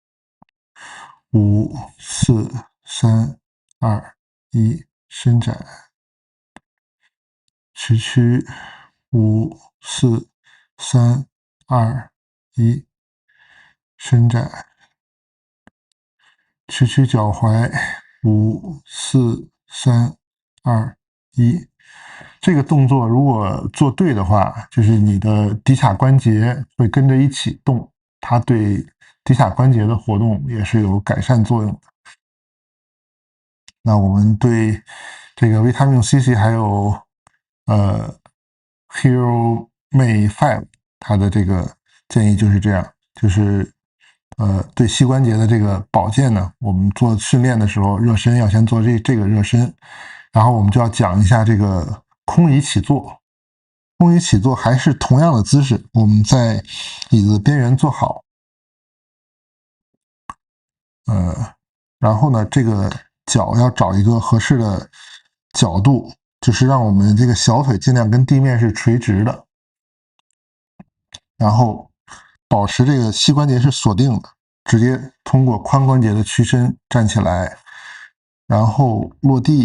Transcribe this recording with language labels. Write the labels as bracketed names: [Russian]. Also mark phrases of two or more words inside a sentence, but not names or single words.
[Chinese] ，5、4、3、2、1，伸展，屈曲5、4、3、2、1，伸展，屈曲腳踝5、4、3、2、1。這個動作如果做對的話，就是你的骶髂關節會跟着一起動，它對骶髂關節的活動也是有改善作用的。那我們對這個維他命 C 系還有 Hero May 5，它的這個建議就是這樣，就是對膝關節的這個保健呢，我們做訓練的時候，熱身要先做這個熱身，然後我們就要講一下這個空椅起坐。空椅起坐還是同樣的姿勢，我們在椅子邊緣坐好，然後呢，這個腳要找一個合適的角度，就是讓我們這個小腿盡量跟地面是垂直的，然後保持這個膝關節是鎖定的，直接通過髖關節的屈伸站起來， 然後落地。